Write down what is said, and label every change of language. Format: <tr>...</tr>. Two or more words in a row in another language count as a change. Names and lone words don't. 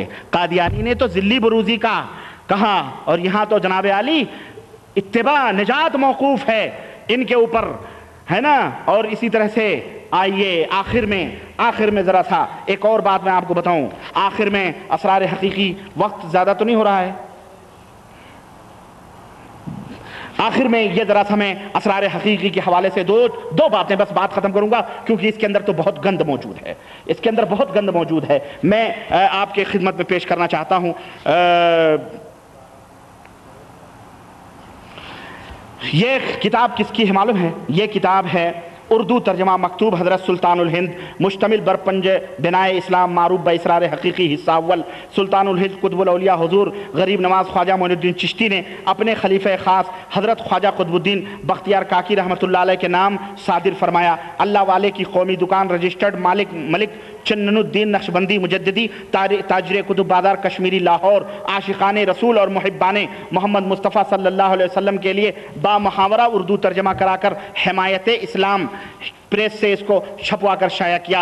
<ur>قادیانی نے تو ظلی بروزی کا کہا، اور یہاں تو جناب عالی اتباع نجات موقوف ہے ان کے اوپر، ہے نا. اور اسی طرح سے آئیے آخر میں ذرا سا ایک اور بات میں آپ کو بتاؤں. آخر میں اسرار حقیقی، وقت زیادہ تو نہیں ہو رہا ہے? آخر میں یہ ذرا سا میں اسرار حقیقی کے حوالے سے دو باتیں بس بات ختم کروں گا، کیونکہ اس کے اندر تو بہت گند موجود ہے، اس کے اندر بہت گند موجود ہے۔ میں آپ کے خدمت میں پیش کرنا چاہتا ہوں، یہ کتاب کس کی ہے معلوم ہے؟ یہ کتاب ہے اردو ترجمہ مکتوب حضرت سلطان الہند،</ur> <fa>مشتمل بر پنج بنائے اسلام معروف با اسرار حقیقی،</fa> <ur>حصہ اول۔ سلطان الہند قطب الاولیاء حضور غریب نواز خواجہ معین الدین چشتی نے اپنے خلیفہ خاص حضرت خواجہ قطب الدین بختیار کاکی رحمۃ اللہ علیہ کے نام صادر فرمایا۔ اللہ والے کی قومی دکان، رجسٹرڈ ملک چنن الدین نقشبندی مجددی، تاجر کتب بازار کشمیری، لاہور، عاشقان رسول اور محبان محمد مصطفیٰ صلی اللہ علیہ وسلم کے لیے با محاورہ اردو ترجمہ کرا کر حمایت اسلام پریس سے اس کو چھپوا کر شائع کیا۔</ur>